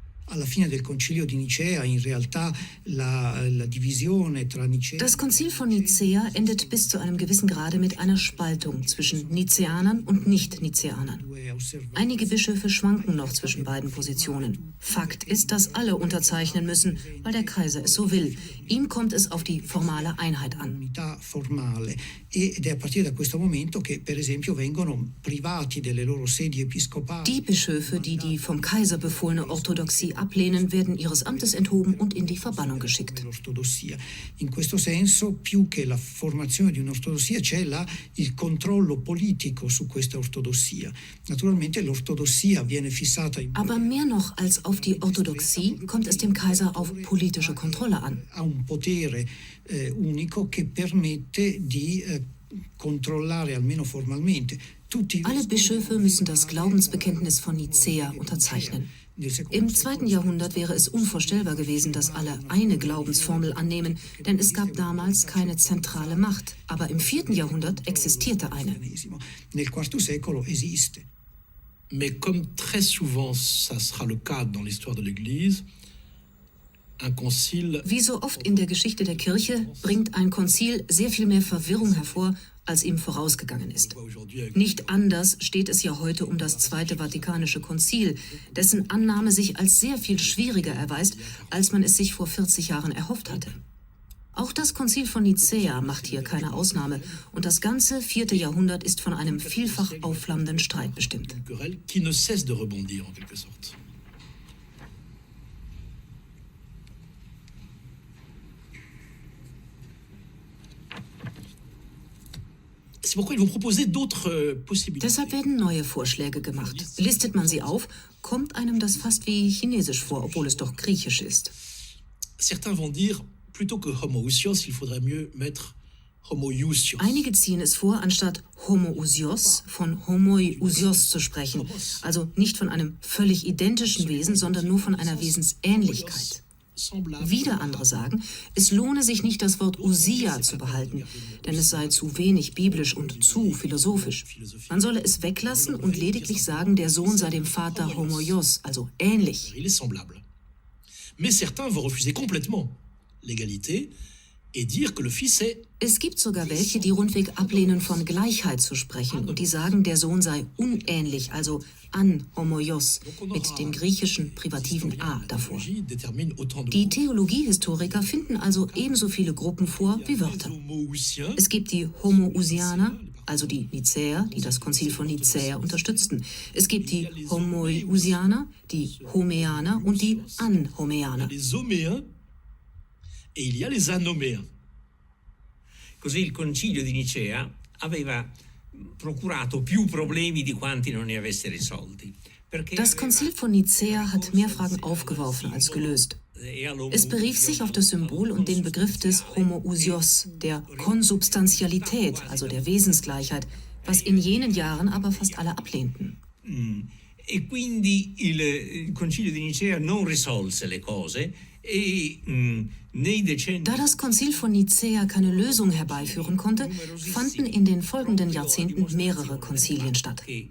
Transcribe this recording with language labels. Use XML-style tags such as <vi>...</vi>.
<it>alla fine del Concilio di Nicea in realtà la divisione tra Nicea.</it> <de>Das Konzil von Nicäa endet bis zu einem gewissen Grade mit einer Spaltung zwischen Nizeanern und Nicht-Nizeanern. Einige Bischöfe schwanken noch zwischen beiden Positionen. Fakt ist, dass alle unterzeichnen müssen, weil der Kaiser es so will. Ihm kommt es auf die formale Einheit an.</de> <it>Formale. Ed è a partire da questo momento che, per esempio, vengono privati delle loro sedi episcopali.</it> <de>Die Bischöfe, die die vom Kaiser befohlene Orthodoxie ablehnen, werden ihres Amtes enthoben und in die Verbannung geschickt.</de> <it>In questo senso, più che la formazione di un'ortodossia, c'è il controllo politico su questa ortodossia. Naturalmente l'ortodossia viene fissata.</it> <de>Aber mehr noch als auf die Orthodoxie kommt es dem Kaiser auf politische Kontrolle an.</de> <it>Ha un potere unico che permette di controllare almeno formalmente.</it> <de>Alle Bischöfe müssen das Glaubensbekenntnis von Nicäa unterzeichnen. Im 2. Jahrhundert wäre es unvorstellbar gewesen, dass alle eine Glaubensformel annehmen, denn es gab damals keine zentrale Macht. Aber im 4. Jahrhundert existierte eine.</de> <it>Nel IV secolo esiste.</it> <fr>Mais comme très souvent ça sera le cas dans l'histoire de l'Église, un concile...</fr> <de>Wie so oft in der Geschichte der Kirche bringt ein Konzil sehr viel mehr Verwirrung hervor, als ihm vorausgegangen ist. Nicht anders steht es ja heute um das Zweite Vatikanische Konzil, dessen Annahme sich als sehr viel schwieriger erweist, als man es sich vor 40 Jahren erhofft hatte. Auch das Konzil von Nicäa macht hier keine Ausnahme und das ganze 4. Jahrhundert ist von einem vielfach aufflammenden Streit bestimmt.</de> <fr>Qui ne cesse de rebondir en quelque sorte.</fr> <de>Deshalb werden neue Vorschläge gemacht. Listet man sie auf, kommt einem das fast wie Chinesisch vor, obwohl es doch Griechisch ist.</de> <fr>Certains vont dire, plutôt que homoousios, il faudrait mieux mettre homoiousios.</fr> <de>Einige ziehen es vor, anstatt homoousios von homoiousios zu sprechen. Also nicht von einem völlig identischen Wesen, sondern nur von einer Wesensähnlichkeit. Wieder andere sagen, es lohne sich nicht, das Wort Ousia zu behalten, denn es sei zu wenig biblisch und zu philosophisch. Man solle es weglassen und lediglich sagen, der Sohn sei dem Vater homoios, also ähnlich.</de> <fr>Mais certains vont refuser complètement l'égalité et dire que le fils est...</fr> <de>Es gibt sogar welche, die rundweg ablehnen, von Gleichheit zu sprechen und die sagen, der Sohn sei unähnlich, also an homoios, mit dem griechischen privativen a davor. Die Theologiehistoriker finden also ebenso viele Gruppen vor wie Wörter. Es gibt die Homoousianer, also die Nicäer, die das Konzil von Nicäa unterstützten. Es gibt die Homoiousianer, die Homeaner und die Anhomeaner.</de> <fr>E il y a les anoméens.</fr> <it>Così il concilio di Nicea aveva procurato più problemi di quanti non ne avesse risolti.</it> <de>Das Konzil von Nicäa hat mehr Fragen aufgeworfen als gelöst. Es berief sich auf das Symbol und den Begriff des homoousios, der Konsubstantialität, also der Wesensgleichheit, was in jenen Jahren aber fast alle ablehnten.</de> <it>E quindi il concilio di Nicea non risolse le cose.</it> <de>Da das Konzil von Nicäa keine Lösung herbeiführen konnte, fanden in den folgenden Jahrzehnten mehrere Konzilien statt.</de>